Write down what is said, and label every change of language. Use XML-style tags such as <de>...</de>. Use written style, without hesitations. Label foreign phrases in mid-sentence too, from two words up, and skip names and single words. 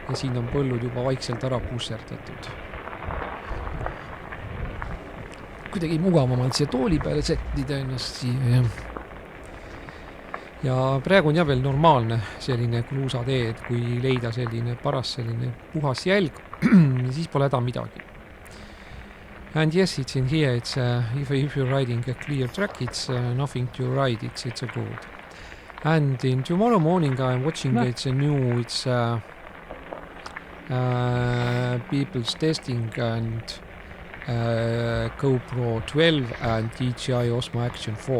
<et>ja siin on põllud juba vaikselt ära pusserdatud. Kuidagi mugavamalt siia tooli peale sättida ennast siia. Ja praegu on jah veel normaalne selline kruusatee, et kui leida selline paras selline puhas jälg, siis pole häda midagi.</et> <en>And yes, it's in here, it's if you're riding a clear track, it's nothing to ride, it's a good. And in tomorrow morning I'm watching it's a new, it's people's testing and GoPro 12 and DJI Osmo Action 4.</en>